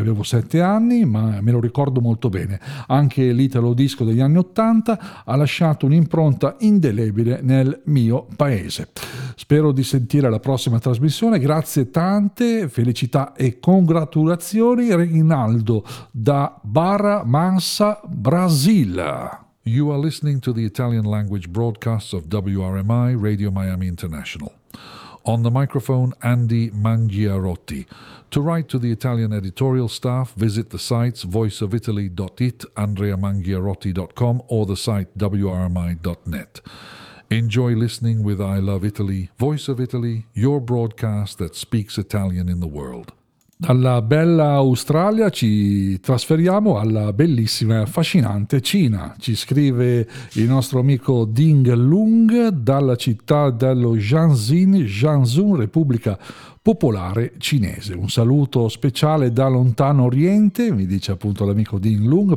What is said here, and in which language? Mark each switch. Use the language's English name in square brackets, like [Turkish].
[Italian] Avevo 7 anni, ma me lo ricordo molto bene. Anche l'Italo Disco degli anni 80 ha lasciato un'impronta indelebile nel mio paese. Spero di sentire la prossima trasmissione. Grazie tante, felicità e congratulazioni, Reginaldo da Barra Mansa, Brasil. [English] You are listening to the Italian language broadcast of WRMI Radio Miami International. On the microphone, Andy Mangiarotti. To write to the Italian editorial staff, visit the sites voiceofitaly.it, andreamangiarotti.com, or the site wrmi.net. Enjoy listening with I Love Italy, Voice of Italy, your broadcast that speaks Italian in the world. [Italian] Dalla bella Australia ci trasferiamo alla bellissima e affascinante Cina. Ci scrive il nostro amico Ding Lung dalla città dello Jiangsu, Repubblica Popolare Cinese. Un saluto speciale da lontano oriente, mi dice appunto l'amico Dean Lung.